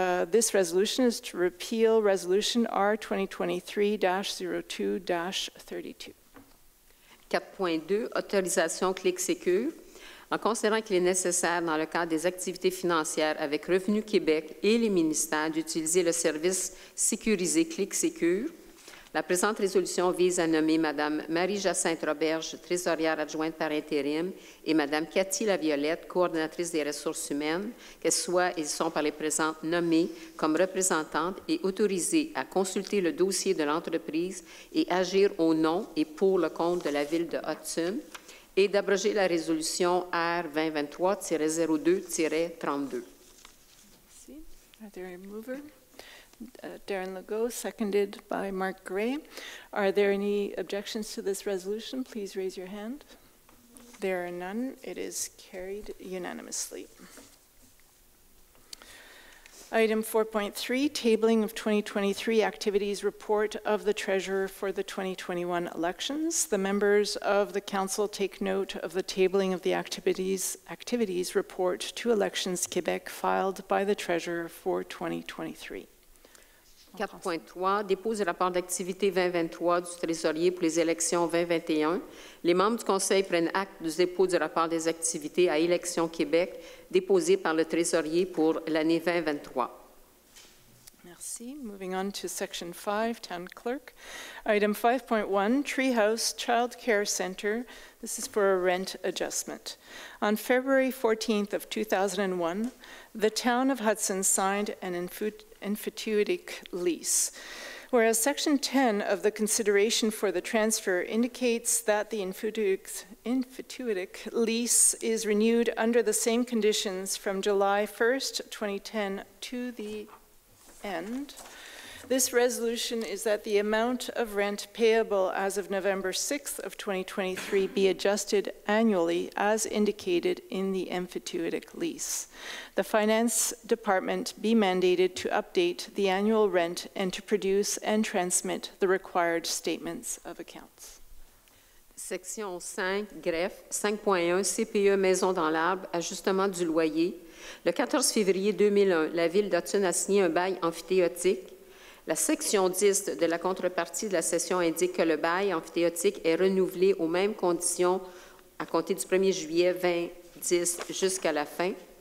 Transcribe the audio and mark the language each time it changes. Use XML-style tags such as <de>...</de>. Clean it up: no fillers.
<en>This resolution is to repeal Resolution R 2023-02-32.</en> <fr>4.2, autorisation CLEK Sécure. En considérant qu'il est nécessaire, dans le cadre des activités financières avec Revenu Québec et les ministères, d'utiliser le service sécurisé CLEK Sécure, la présente résolution vise à nommer Mme Marie-Jacinthe Roberge, trésorière adjointe par intérim, et Mme Cathy Laviolette, coordonnatrice des ressources humaines, qu'elles soient et sont par les présentes nommées comme représentantes et autorisées à consulter le dossier de l'entreprise et agir au nom et pour le compte de la Ville de Hudson, et d'abroger la résolution R 2023-02-32.</fr> <en>Are there a mover? Darren Legault, seconded by Mark Gray. Are there any objections to this resolution? Please raise your hand. There are none. It is carried unanimously. Item 4.3, tabling of 2023 activities report of the Treasurer for the 2021 elections. The members of the Council take note of the tabling of the activities report to Elections Québec filed by the Treasurer for 2023.</en> <fr>4.3, dépose du rapport d'activité 2023 du trésorier pour les élections 2021. Les membres du Conseil prennent acte du dépôt du rapport des activités à Élections Québec déposé par le trésorier pour l'année 2023. Merci.</fr> <en>Moving on to Section 5, Town Clerk. Item 5.1, Treehouse Child Care Center. This is for a rent adjustment. On February 14th of 2001, the town of Hudson signed an emphyteutic lease. Whereas Section 10 of the consideration for the transfer indicates that the emphyteutic lease is renewed under the same conditions from July 1st, 2010 to the end. This resolution is that the amount of rent payable as of November 6th of 2023 be adjusted annually as indicated in the emphyteutic lease. The Finance Department be mandated to update the annual rent and to produce and transmit the required statements of accounts.</en> <fr>Section 5, greffe, 5.1, CPE Maison dans l'Arbre, ajustement du loyer. Le 14 février 2001, la Ville d'Hudson a signé un bail amphithéotique. La section 10 de la contrepartie de la cession indique que le bail amphithéotique est renouvelé aux mêmes conditions à compter du 1er juillet 2010 jusqu'à la fin.</fr>